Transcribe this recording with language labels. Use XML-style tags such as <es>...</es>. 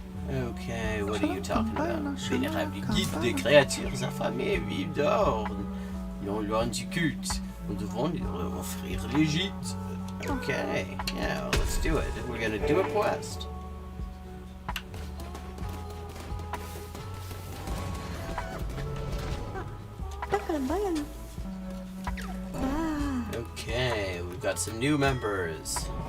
<en>Okay, what are you talking about?</en> <fr>Vénérable guide des créatures affamées vivent dehors, non loin du culte. Nous devons leur offrir les gîtes.</fr> <en>Okay, yeah, well, let's do it. We're gonna do a quest. Okay, we've got some new members.</en>